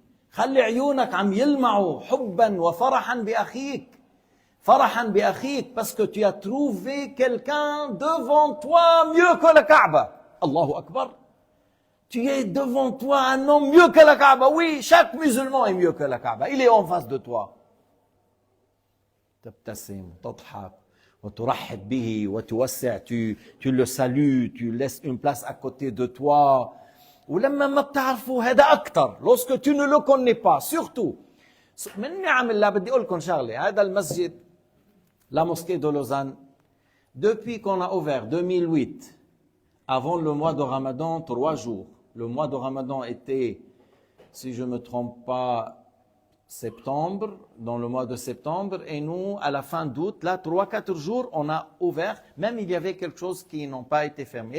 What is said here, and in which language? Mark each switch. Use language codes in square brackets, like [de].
[ar] خلي عيونك عم يلمعوا حبا وفرحا بأخيك. فرحا بأخيك [fr] parce que tu as trouvé quelqu'un devant toi mieux que la Kaaba. Allahu Akbar. Tu es devant toi un homme mieux que la Kaaba. Oui, chaque musulman est mieux que la Kaaba. Il est en face de toi. [ar] تبتسم تضحك وترحب به وتوسع, [fr] tu le salues, tu laisses une place à côté de toi. [ar] ولما ما بتعرفوا هذا أكتر. [fr] Lorsque tu ne le connais pas, surtout. [ar] من نعم الله بدي أقول لكم شغلة. هذا المسجد, [fr] la mosquée de Lausanne, depuis qu'on a ouvert 2008, avant le mois de Ramadan, 3 jours. Le mois de Ramadan était, si je ne me trompe pas, septembre, dans le mois de septembre, et nous, à la fin d'août, là, 3-4 jours, on a ouvert, même il y avait quelque chose qui n'ont pas été fermé.